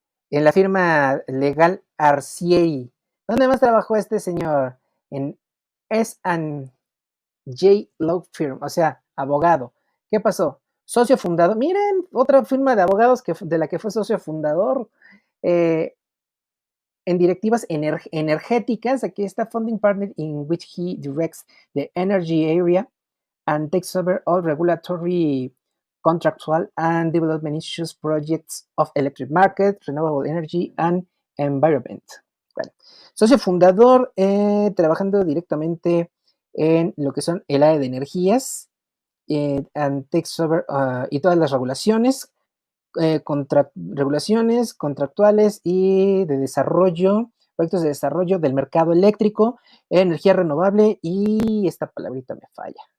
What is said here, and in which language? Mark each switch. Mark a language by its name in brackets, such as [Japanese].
[Spanish] En la firma legal Arcieri. ¿Dónde más trabajó este señor? En S&J Law Firm, o sea, abogado. ¿Qué pasó? Socio fundador. Miren, otra firma de abogados de la que fue socio fundador. En directivas energéticas, aquí está [English] funding partner in which he directs the energy area and takes over all regulatory, contractual and development issues, projects of electric market, renewable energy and environment. [Spanish] Bueno, socio fundador, trabajando directamente en lo que son el área de energías [English] and takes over [Spanish] y todas las regulaciones, regulaciones contractuales y de desarrollo, proyectos de desarrollo del mercado eléctrico, energía renovable y esta palabrita me falla.